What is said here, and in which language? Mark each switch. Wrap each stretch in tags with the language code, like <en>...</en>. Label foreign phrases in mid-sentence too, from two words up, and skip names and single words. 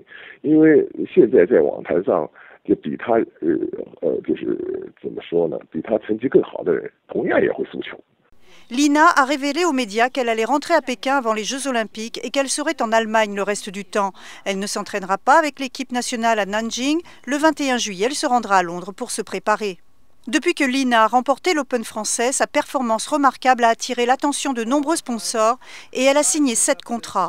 <zh>因为现在在网坛上，就比他就是怎么说呢？比他成绩更好的人，同样也会输球。</zh> <fr>Lina a révélé aux médias qu'elle allait rentrer à Pékin avant les Jeux Olympiques et qu'elle serait en Allemagne le reste du temps. Elle ne s'entraînera pas avec l'équipe nationale à Nanjing. Le 21 juillet, elle se rendra à Londres pour se préparer. Depuis que Lina a remporté l'Open français, sa performance remarquable a attiré l'attention de nombreux sponsors et elle a signé 7 contrats.</fr>